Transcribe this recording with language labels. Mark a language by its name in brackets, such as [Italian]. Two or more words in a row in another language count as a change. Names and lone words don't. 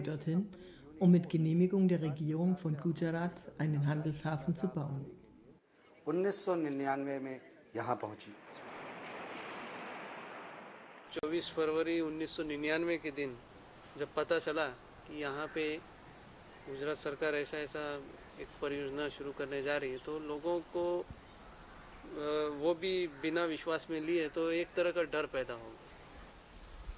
[German] dorthin, um mit Genehmigung der Regierung von Gujarat einen Handelshafen zu bauen. [Hindi] 1999 में यहाँ पहुँची। 24 फरवरी 1999 के दिन जब पता चला कि यहाँ पे गुजरात सरकार ऐसा एक परियोजना शुरू करने जा रही है, तो लोगों को वो भी बिना विश्वास में लिए तो एक तरह का डर पैदा हो गया।